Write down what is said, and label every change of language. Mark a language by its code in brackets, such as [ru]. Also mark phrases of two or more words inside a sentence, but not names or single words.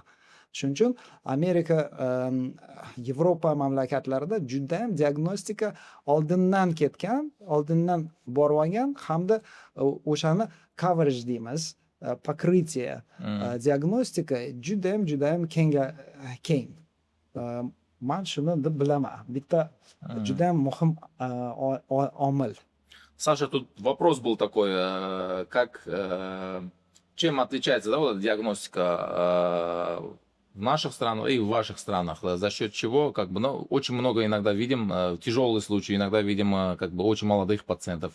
[uz] Shuning uchun Amerika, Yevropa mamlakatlarida juda ham diagnostika oldindan ketgan, oldindan borib olgan hamda o'shani coverage deymiz, покрытие diagnostika juda ham keng. man shuni deb bilaman. Bitta juda ham muhim omil. [ru] Саша, тут вопрос был такой, как, чем отличается, да, вот эта диагностика в наших странах и в ваших странах, за счет чего, как бы, ну, очень много иногда видим тяжелые случаи, иногда видим, как бы, очень молодых пациентов.